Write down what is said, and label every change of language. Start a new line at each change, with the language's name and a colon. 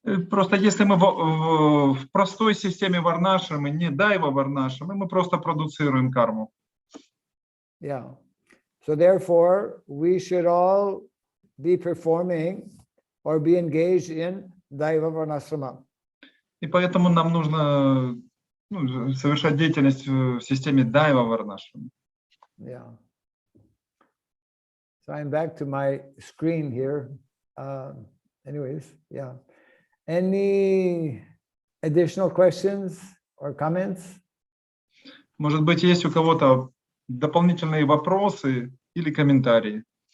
Russian: Просто если мы в простой системе варнашрамы, не дайва варнашрамы, мы просто продуцируем карму.
English: Yeah. So therefore, we should all be performing or be engaged in Daiva Varnasrama.
Russian: И поэтому нам нужно совершать деятельность в системе дайва варнашрамы.
English: Yeah. So I'm back to my screen here. Anyways, yeah. Any additional questions or comments?
Russian: Может быть, есть у кого-то дополнительные вопросы или комментарии?